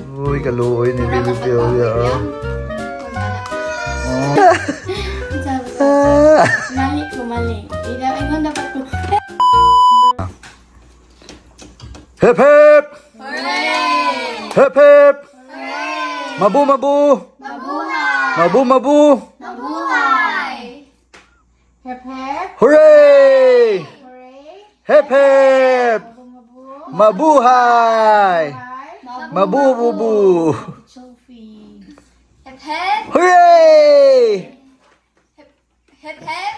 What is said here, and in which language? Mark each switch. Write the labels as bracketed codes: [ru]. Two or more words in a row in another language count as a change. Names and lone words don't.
[ceb] Uy, kaluoy ni Baby Philia. Mali ko, mali. Ingon dapat ko. [en] Hep hep! Hooray! Hep hep! [tl] Mabu mabu! Mabuhay! Mabu mabu! Mabuhay! [en] Hep hep! Hooray! Hooray! Hep hep! Mabuhay! [tl] Mabububu! [en] Sophie! Hep hep! Hooray! Hep hep!